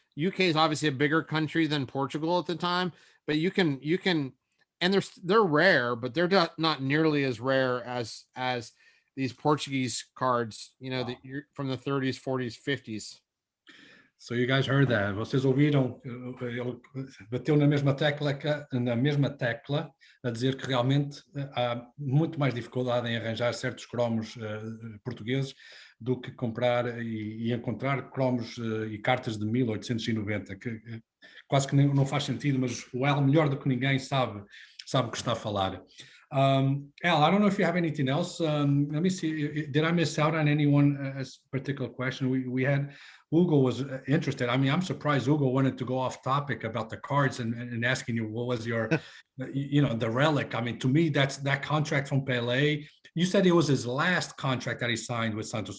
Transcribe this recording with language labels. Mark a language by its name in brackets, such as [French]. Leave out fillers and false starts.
[English] UK is obviously a bigger country than Portugal at the time, but you can, and they're rare, but they're not nearly as rare as these Portuguese cards, that you're from the 30s, 40s, 50s. So you guys heard that. [Portuguese] Vocês ouviram? Bateu na mesma tecla a dizer que realmente há muito mais dificuldade em arranjar certos cromos portugueses do que comprar e encontrar cromos e cartas de 1890, que quase que não faz sentido, mas o El, melhor do que ninguém, sabe o que está a falar. [English] Al, I don't know if you have anything else. Let me see. Did I miss out on anyone particular question? We had Hugo was interested. I mean, I'm surprised Hugo wanted to go off topic about the cards and asking you what was your, the relic. I mean, to me, that contract from Pelé. You said it was his last contract that he signed with Santos.